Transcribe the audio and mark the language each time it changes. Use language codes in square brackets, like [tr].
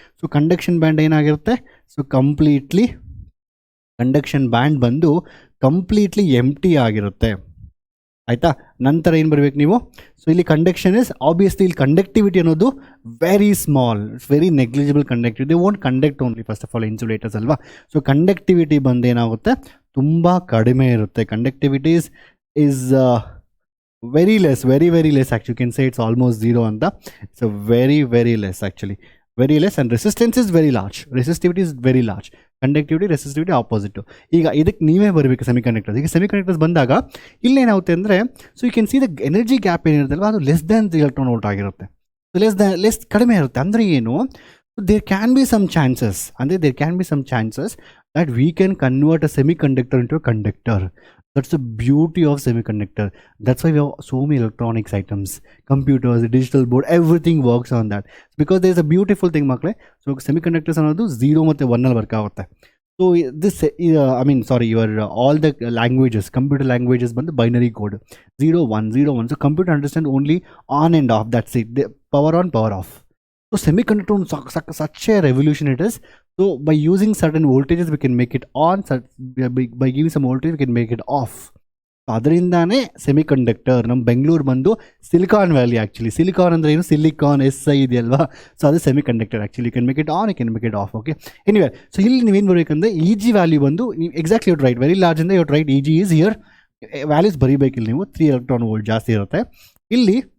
[kn] So conduction band ಏನಾಗಿರುತ್ತೆ, so conduction band ಬಂದು [en] completely empty [kn] ಆಗಿರುತ್ತೆ. ಆಯಿತಾ? ನಂತರ ಏನು ಬರಬೇಕು ನೀವು, ಸೊ ಇಲ್ಲಿ ಕಂಡಕ್ಷನ್ [en] is obviously, [kn] ಇಲ್ಲಿ ಕಂಡಕ್ಟಿವಿಟಿ ಅನ್ನೋದು [en] Very small, very negligible conductivity. They won't conduct only, first of all insulators [kn] ಅಲ್ವಾ. [en] so conductivity [kn] ಬಂದು ಏನಾಗುತ್ತೆ, ತುಂಬ ಕಡಿಮೆ ಇರುತ್ತೆ. [en] Conductivity is very less, very less actually. You can say it's almost zero [kn] ಅಂತ. [en] It's a very less actually, very less, and resistance is very large, resistivity is very large, conductivity resistivity opposite. [kn] ಈಗ ಇದಕ್ಕೆ ನೀವೇ ಬರಬೇಕು semiconductors. ಈಗ semiconductors ಬಂದಾಗ ಇಲ್ಲೇನಾಗುತ್ತೆ ಅಂದರೆ, [en] so you can see the energy gap [kn] ಏನಿರುತ್ತಲ್ವ, ಅದು [en] less than 3 electron volt [kn] ಆಗಿರುತ್ತೆ. Less ಕಡಿಮೆ ಇರುತ್ತೆ. ಅಂದರೆ ಏನು, [en] There can be some chances, ಅಂದರೆ there can be some chances that we can convert a semiconductor into a conductor. That's the beauty of semiconductor. That's why we have so many electronics items, computers, digital board, everything works on that. Because there is a beautiful thing, makle. [kn] So semiconductors ಅನ್ನೋದು 0 ಮತ್ತು 1 ಅಲ್ಲಿ work ಆಗುತ್ತೆ. [en] So this your all the languages, computer languages [kn] ಬಂದು [en] binary code 0 1 0 1. So computer understand only on and off, that's it. The power on, power off. So semiconductor such a revolution it is. So by using certain voltages we can make it on, by giving some voltage we can make it off. [kn] ಅದರಿಂದಾನೇ semiconductor. ನಮ್ಮ ಬೆಂಗಳೂರು ಬಂದು silicon valley actually. Silicon ಅಂದರೆ ಏನು, silicon SI ಇದೆಯಲ್ವಾ, so ಅದು semiconductor actually. [en] You can make it on, you can make it off. [kn] Okay, anyway, so ಇಲ್ಲಿ ನೀವೇನು ಬರಬೇಕಂದ್ರೆ E G value ಬಂದು ನೀವು ಎಕ್ಸಾಕ್ಟ್ಲಿ ಯುಟ್ ರೈಟ್, [en] very large [kn] ಅಂದರೆ ಯುಟ್ right, E G is here, values ಬರೀಬೇಕಿಲ್ಲ ನೀವು, 3 electron volt ಜಾಸ್ತಿ ಇರುತ್ತೆ ಇಲ್ಲಿ.